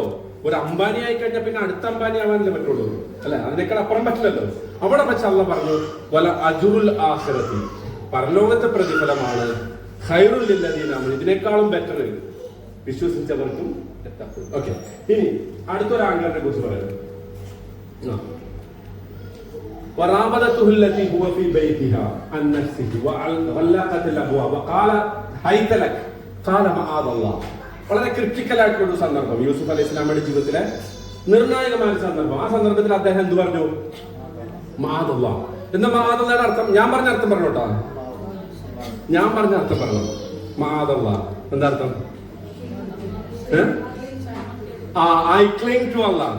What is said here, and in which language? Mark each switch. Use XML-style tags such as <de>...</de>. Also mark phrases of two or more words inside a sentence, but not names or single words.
<ml>ഒരു അംബാനി ആയി കഴിഞ്ഞാൽ പിന്നെ അടുത്ത അംബാനി ആവാനല്ലേ പറ്റുള്ളൂ, അല്ലെ? അതിനേക്കാൾ അപ്പുറം പറ്റില്ലല്ലോ. അവിടെ വെച്ച് അള്ളാഹ് പറഞ്ഞു</ml> <ar>ولأجر الآخرة,</ar> <ml>പരലോകത്തെ പ്രതിഫലമാണ്,</ml> <ar>خير للذين آمنوا,</ar> <ml>ഇതിനേക്കാളും ബെറ്റർ വിശ്വസിച്ചവർക്കും. ഓക്കെ, ഇനി അടുത്തൊരു ആംഗിളിനെ കുറിച്ച് പറയാം.</ml> <ar>وراودته التي هو في بيتها عن نفسه وغلقت الابواب وقال هيت لك قال معاذ الله.</ar> <ml>വളരെ ക്രിട്ടിക്കൽ ആയിട്ടുള്ള ഒരു സന്ദർഭം യൂസുഫ്</ml> <ar>عليه السلام</ar> <ml>ജീവിതത്തിലെ നിർണായകമായ ഒരു സന്ദർഭം. ആ സന്ദർഭത്തിൽ അദ്ദേഹം എന്ത് പറഞ്ഞു? മഅദല്ലാ. എന്താ മഅദല്ലയുടെ അർത്ഥം? ഞാൻ പറഞ്ഞ അർത്ഥം പറഞ്ഞോട്ടാ, ഞാൻ പറഞ്ഞ അർത്ഥം പറഞ്ഞു. മഅദല്ലാ എന്താ അർത്ഥം?</ml> <en>I cling to Allah.</en>